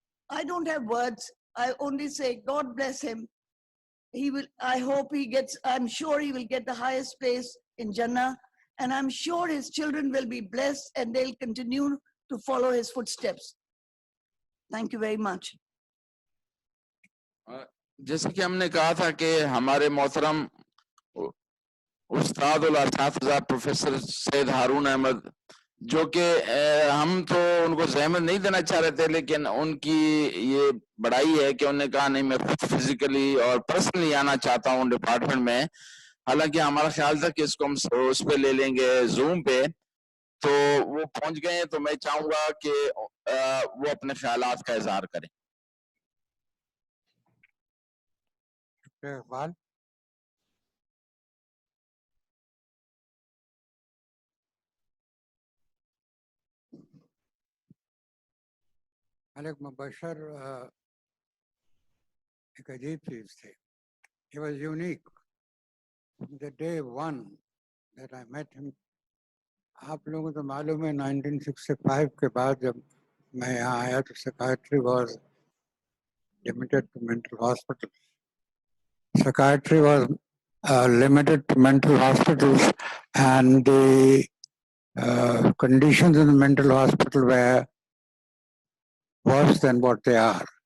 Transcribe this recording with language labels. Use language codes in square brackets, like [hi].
[en] I don't have words. I only say, God bless him. I'm sure he will get the highest place in Jannah. And I'm sure his children will be blessed and they'll continue to follow his footsteps. Thank you very much. [hi] जैसे कि हमने कहा था कि हमारे मोहतरम उस्ताद उल असातिज़ा professor Syed हारून अहमद, जो कि हम तो उनको जहमत नहीं देना चाह रहे थे, लेकिन उनकी ये बड़ाई है कि उन्होंने कहा नहीं मैं खुद फिजिकली और पर्सनली आना चाहता हूँ डिपार्टमेंट में। हालांकि हमारा ख्याल था कि इसको हम उस पे ले लेंगे जूम पे, तो वो पहुंच गए। तो मैं चाहूंगा कि वो अपने ख्यालात का इजहार करें। इकबाल, मलिक मुबशर एक अजीब चीज थी. [en] He was unique. The day one that I met him, [hi] आप लोगों को तो मालूम है 1965 के बाद जब मैं यहाँ आया तो [en] psychiatry was limited to mental hospitals. Psychiatry was limited to mental hospitals, and the conditions in the mental hospital were worse than what they are.